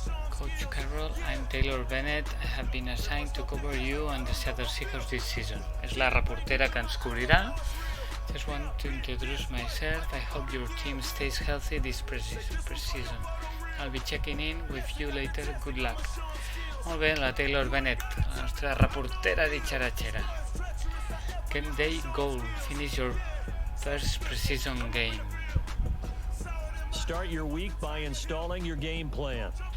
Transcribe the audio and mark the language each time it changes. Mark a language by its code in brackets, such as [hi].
[en] Coach Carroll, I'm Taylor Bennett. I have been assigned to cover you and the Seattle Seahawks this season. [ca] És la reportera que ens cobrirà. [en] Just want to introduce myself. I hope your team stays healthy this preseason. I'll be checking in with you later. Good luck. [ca] Molt bé, la Taylor Bennett, la nostra reportera ditxaratxera. [en] Game day goal. Finish your first preseason game. Start your week by installing your game plan.